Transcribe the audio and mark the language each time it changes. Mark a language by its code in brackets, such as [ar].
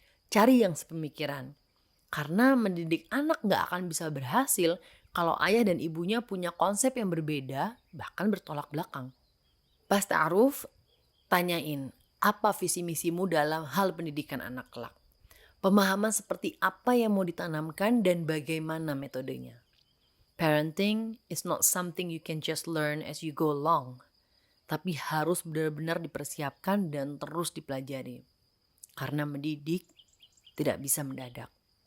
[id] Cari yang sepemikiran. Karena mendidik anak gak akan bisa berhasil kalau ayah dan ibunya punya konsep yang berbeda, bahkan bertolak belakang. Pas ta'aruf, tanyain apa visi misimu dalam hal pendidikan anak kelak. Pemahaman seperti apa yang mau ditanamkan dan bagaimana metodenya. [en] Parenting is not something you can just learn as you go along. [id] Tapi harus benar-benar dipersiapkan dan terus dipelajari. Karena mendidik tidak bisa mendadak.